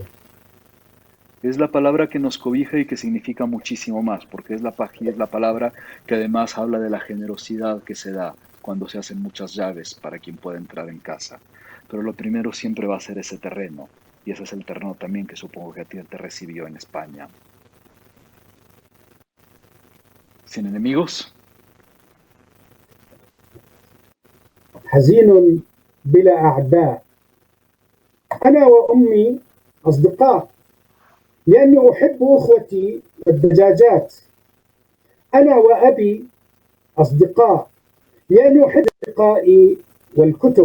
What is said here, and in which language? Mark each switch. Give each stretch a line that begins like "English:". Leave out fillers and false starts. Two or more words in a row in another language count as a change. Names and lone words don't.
Spanish: Es la palabra que nos cobija y que significa muchísimo más, porque es la palabra que además habla de la generosidad que se da cuando se hacen muchas llaves para quien pueda entrar en casa. Pero lo primero siempre va a ser ese terreno, y ese es el terreno también que supongo que a ti te recibió en España. Sin enemigos,
Arabic: حزين بلا أعداء. أنا وأمي أصدقاء لأني أحب أخوتي الدجاجات. أنا وأبي أصدقاء لأني أحب أصدقائي والكتب.